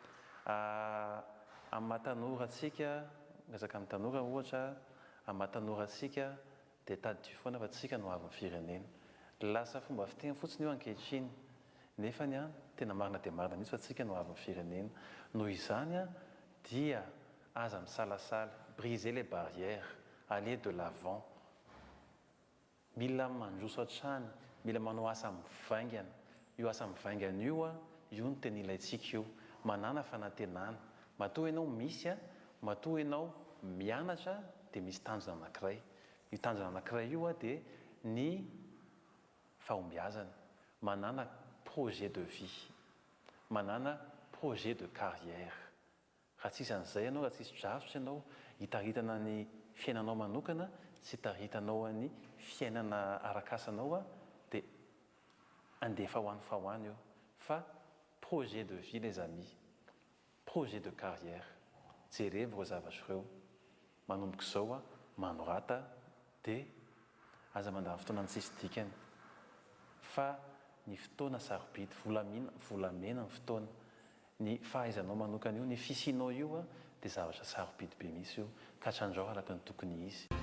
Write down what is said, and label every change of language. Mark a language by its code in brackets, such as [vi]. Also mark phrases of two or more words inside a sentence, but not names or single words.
[mg] Amin'ny mahatanorantsika, resaka amin'ny tanora ohatra, amin'ny mahatanorantsika dia tadio foana fa tsika no avin'ny firenena. Lasa fomba fiteny fotsiny io ankehitriny. Nefa tena marina dia marina mihitsy fa tsika no avin'ny firenena. Noho izany dia aza misalasala, [fr] briser les barrières, aller de l'avant. [mg] Mila mandroso hatrany, mila manao asa mivaingana. Io asa mivaingana io no tena ilaintsika io. Manana fanantenana. Matoa ianao misy, matoa ianao mianatra dia misy tanjona anankiray. Io tanjona anankiray io dia ny fahombiazana. Manana [fr] projet de vie, [mg] manana [fr] projet de carrière. [mg] Raha tsisy an'izay ianao, raha tsisy drafotra ianao hitaritana ny fiainanao manokana sy hitahitanao ny fiainana arakasanao dia andefa ho an'ny fahoany io. Fa [fr] projet de vie les amis, projet de carrière. [mg] Jerevy ireo zavatra ireo. Manomboka izao manorata dia aza mandany fotoana ny tsisy dikany. Fa ny fotoana sarobidy, volamena ny fotoana. Ny fahaizanao manokana io, ny fisianao io dia zavatra sarobidy be mihitsy io ka hatrandrao araka ny tokony izy.